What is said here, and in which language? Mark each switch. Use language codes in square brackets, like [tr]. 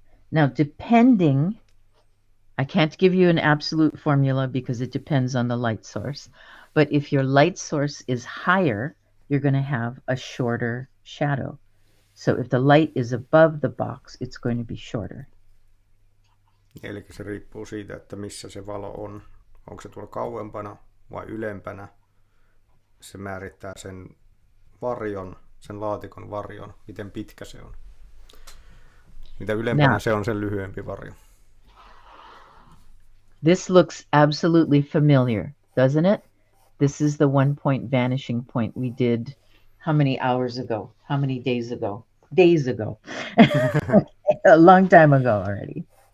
[en] Now, depending, I can't give you an absolute formula because it depends on the light source, but if your light source is higher, you're going to have a shorter shadow. So if the light is above the box, it's going to be shorter. [fi] Eli se riippuu siitä, että missä se valo on. Onko se tuolla kauempana vai ylempänä. Se määrittää sen varjon, sen laatikon varjon, miten pitkä se on. Mitä ylempänä se on, sen lyhyempi varjo. [en] This looks absolutely familiar, doesn't it? This is the 1 point vanishing point we did how many hours ago? How many days ago? Days ago. A long time ago already.